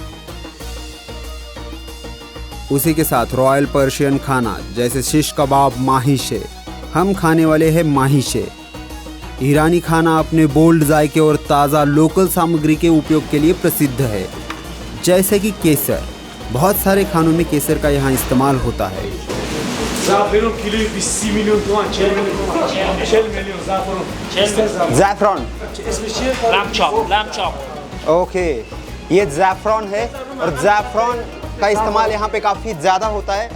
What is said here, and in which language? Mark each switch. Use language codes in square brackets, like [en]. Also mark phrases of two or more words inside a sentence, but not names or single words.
[hi] उसी के साथ [en] royal Persian [hi] खाना जैसे शिश कबाब, माहिशे। हम खाने वाले हैं माहिशे। ईरानी खाना अपने बोल्ड जायके और ताज़ा लोकल सामग्री के उपयोग के लिए प्रसिद्ध है, जैसे कि केसर। बहुत सारे खानों में केसर का यहाँ इस्तेमाल होता है। [fa] زعفرون کیلوی 20 میلیون تومان، 40 میلیون زعفرون. ज़ैफ़रॉन। اسمش چیه؟ [en] Lamb chop. [hi] ओके, ये ज़ैफ़रॉन है और ज़ैफ़रॉन का इस्तेमाल यहाँ पे काफ़ी ज़्यादा होता है।